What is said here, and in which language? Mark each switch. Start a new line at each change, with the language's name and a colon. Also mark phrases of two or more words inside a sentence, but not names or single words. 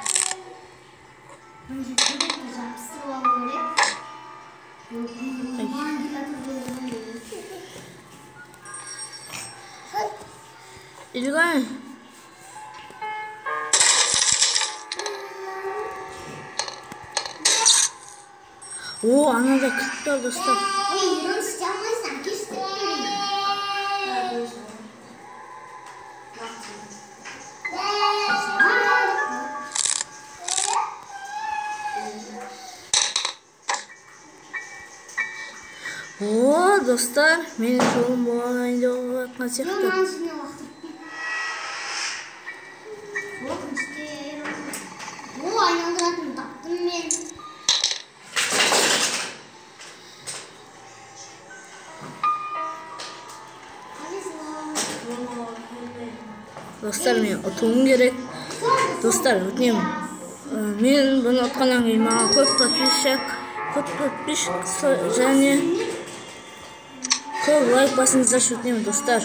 Kazakh: Мына жерде жабыстырып алу керек. Илгай. О, анада кілт бар достар. Ой,
Korean: 이런 진짜 한 번씩 안 낄 수도
Kazakh: О, достар, менің жолым болғанайын деп жатқан 이런 сияқты.
Korean: 한숨이 왔어. 오,
Kazakh: айналдыратын таптым мен. Достар, мен ұтуым керек. Достар, өтінемін. Мен бұны ұтқаннан кейін маған көп подписчик және көп лайк басыңыздаршы өтінемін, достар.